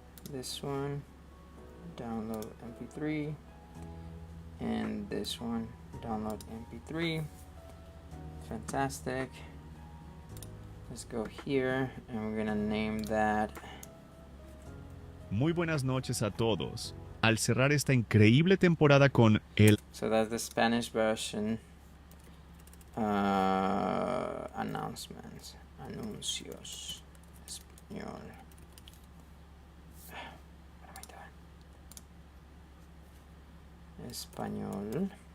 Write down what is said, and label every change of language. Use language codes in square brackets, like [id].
[en] This one, download MP3. And this one, download MP3. Fantastic. Let's go here and we're gonna name that. [es] Muy buenas noches a todos. Al cerrar esta increíble temporada con el... [en] So that's the Spanish version. Announcements. [es] Anuncios. Español. [en] What am I doing? Español.